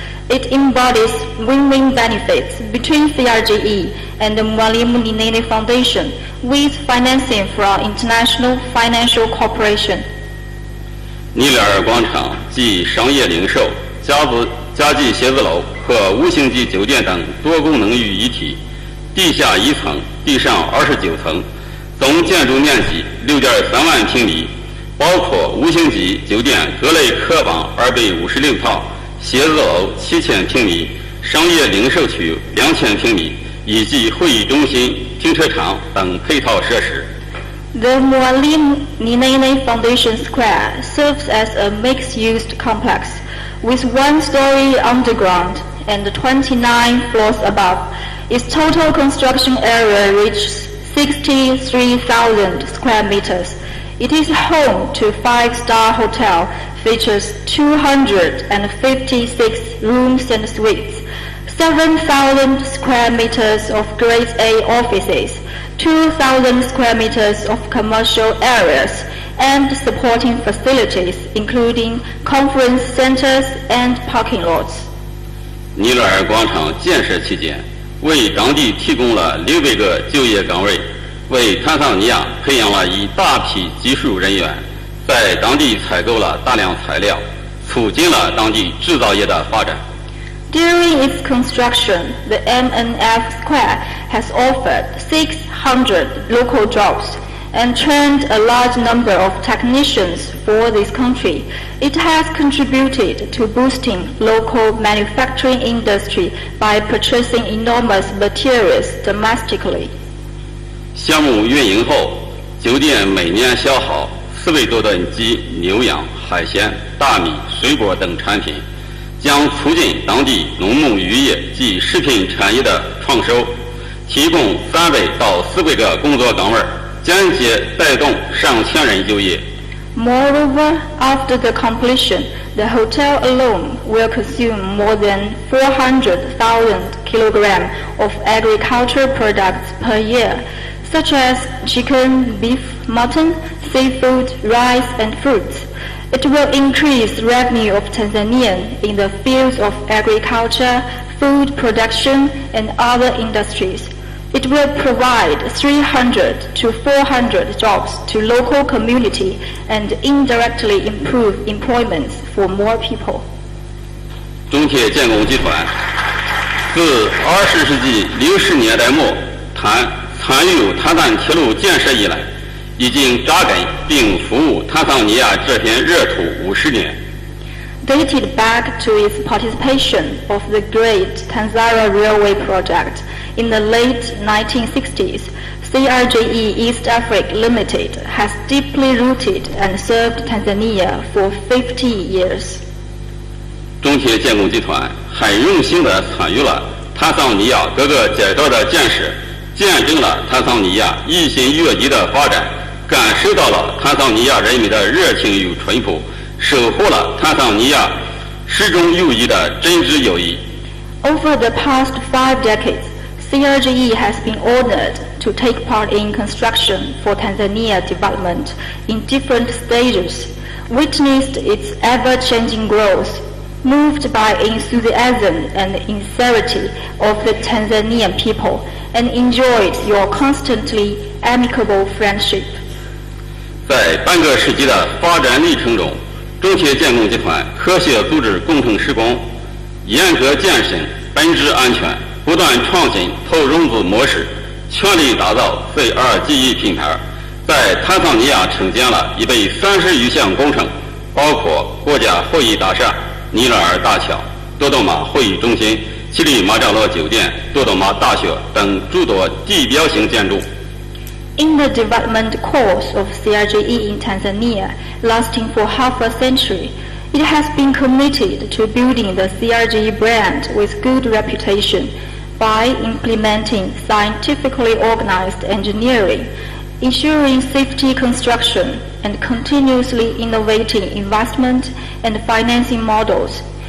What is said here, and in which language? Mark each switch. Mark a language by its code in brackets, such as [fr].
[en] It embodies win-win benefits between CRGE and the Mwl Nyerere Foundation with financing from international financial corporation. [zh] 尼拉尔广场集商业零售、家具写字楼和五星级酒店等多功能于一体，地下1层，地上29层，总建筑面积6.3万平米，包括五星级酒店各类客房256套，写字楼7000平米，商业零售区2000平米，以及会议中心、停车场等配套设施。 [en] The Mwl Nyerere Foundation Square serves as a mixed-use complex with 1-story underground and 29 floors above. Its total construction area reaches 63,000 square meters. It is home to a 5-star hotel, features 256 rooms and suites, 7,000 square meters of Grade A offices, 2,000 square meters of commercial areas, and supporting facilities including conference centers and parking lots. [zh] 尼拉尔广场建设期间，为当地提供了600个就业岗位，为坦桑尼亚培养了一大批技术人员，在当地采购了大量材料，促进了当地制造业的发展。 [en] During its construction, the MNF Square has offered 600 local jobs and trained a large number of technicians for this country. It has contributed to boosting local manufacturing industry by purchasing enormous materials domestically. [zh] 项目运营后，酒店每年消耗4万多吨鸡、牛羊、海鲜、大米、水果等产品，将促进当地农牧渔业及食品产业的创收，提供3万到4万个工作岗位，间接带动上千人就业。 [en] Moreover, after the completion, the hotel alone will consume more than 400,000 kilograms of agricultural products per year, such as chicken, beef, mutton, seafood, rice, and fruits. It will increase revenue of Tanzania in the fields of agriculture, food production, and other industries. It will provide 300 to 400 jobs to local community and indirectly improve employment for more people. [zh] 中铁建工集团自20世纪60年代末参与塔丹铁路建设以来，已经扎根并服务坦桑尼亚这片热土50年。 [en] Dated back to its participation of the Great Tanzania Railway Project in the late 1960s, CRJE East Africa Limited has deeply rooted and served Tanzania for 50 years. [zh] 中铁建工集团很荣幸地参与了坦桑尼亚各个街道的建设，见证了坦桑尼亚日新月异的发展，感受到了坦桑尼亚人民的热情与淳朴，守护了坦桑尼亚始终友谊的真挚友谊。 [en] Over the past 5 decades, CRJE has been honored to take part in construction for Tanzania development in different stages, witnessed its ever-changing growth, moved by enthusiasm and sincerity of the Tanzanian people, and enjoyed your constantly amicable friendship. [zh] 在半个世纪的发展历程中，中铁建工集团科学组织工程施工，严格健身，本质安全，不断创新投融资模式，全力打造 CRJE 品牌，在坦桑尼亚承建了130余项工程，包括国家会议大厦、尼勒尔大桥、多多马会议中心、乞力马扎罗酒店、多多马大学等诸多地标性建筑。 [en] In the development course of CRJE in Tanzania, lasting for half a century, it has been committed to building the CRJE brand with good reputation by implementing scientifically organized engineering, ensuring safety construction, and continuously innovating investment and financing models.